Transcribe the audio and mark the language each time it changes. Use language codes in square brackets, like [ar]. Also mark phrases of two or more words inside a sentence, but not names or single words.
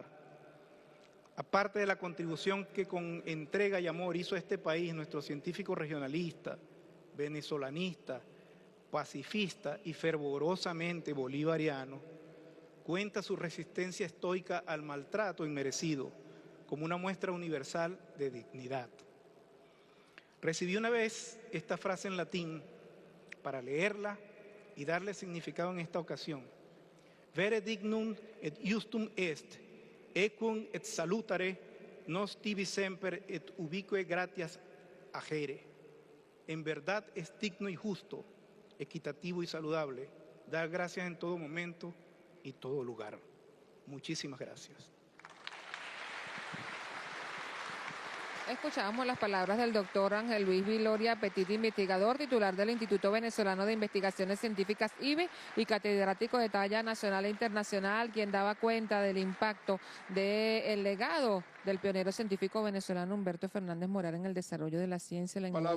[es] Aparte de la contribución que con entrega y amor hizo este país nuestro científico regionalista, venezolanista, pacifista y fervorosamente bolivariano, cuenta su resistencia estoica al maltrato inmerecido como una muestra universal de dignidad. Recibí una vez esta frase en latín para leerla y darle significado en esta ocasión. [la] Vere dignum et justum est, ecum et salutare nos tibi semper et ubique gratias agere. [es] En verdad es digno y justo, equitativo y saludable, dar gracias en todo momento y todo lugar. Muchísimas gracias. Escuchábamos las palabras del doctor Ángel Luis Viloria Petit, investigador titular del Instituto Venezolano de Investigaciones Científicas IVE y catedrático de talla nacional e internacional, quien daba cuenta del impacto del legado del pionero científico venezolano Humberto Fernández Morán en el desarrollo de la ciencia y la innovación.